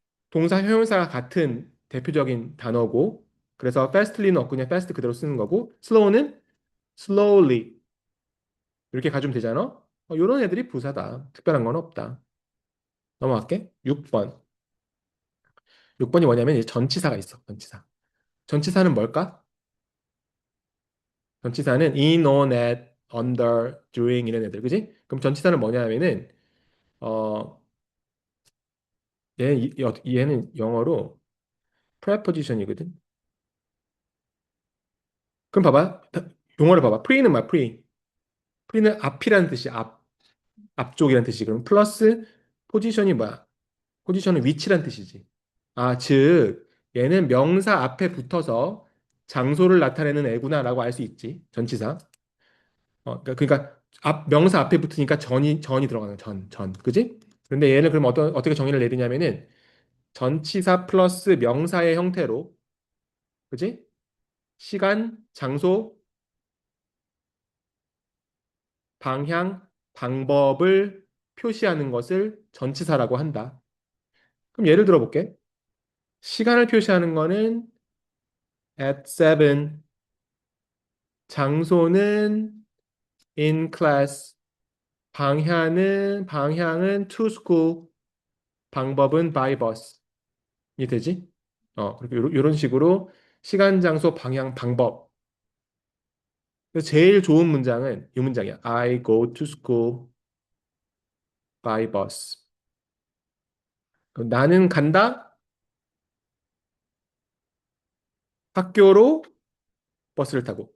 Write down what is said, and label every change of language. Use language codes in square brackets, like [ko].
[ko] 동사 형용사가 같은 대표적인 단어고 그래서 fastly는 없고 그냥 fast 그대로 쓰는 거고 slow는 slowly 이렇게 가주면 되잖아. 이런 애들이 부사다. 특별한 건 없다. 넘어갈게. 6번. 6번이 뭐냐면 이제 전치사가 있어. 전치사. 전치사는 뭘까? 전치사는 in, on, at, under, during 이런 애들. 그지? 그럼 전치사는 뭐냐면은 어 얘는 영어로 preposition이거든. 그럼 봐봐. 용어를 봐봐. pre는 뭐야? pre는 앞이라는 뜻이 앞쪽이라는 뜻이. 그럼 플러스 포지션이 뭐야? 포지션은 위치란 뜻이지. 즉 얘는 명사 앞에 붙어서 장소를 나타내는 애구나라고 알 수 있지. 전치사. 그러니까 명사 앞에 붙으니까 전이 들어가는 전. 그지? 그런데 얘는 그럼 어떻게 정의를 내리냐면은 전치사 플러스 명사의 형태로, 그지? 시간, 장소, 방향, 방법을 표시하는 것을 전치사라고 한다. 그럼 예를 들어 볼게. 시간을 표시하는 거는 [en] at 7, [ko] 장소는 [en] in class, [ko] 방향은 [en] to school, [ko] 방법은 [en] by bus. [ko] 이 되지? 그렇게 이런 식으로 시간, 장소, 방향, 방법. 그래서 제일 좋은 문장은 이 문장이야. [en] I go to school by bus. [ko] 그럼 나는 간다 학교로 버스를 타고.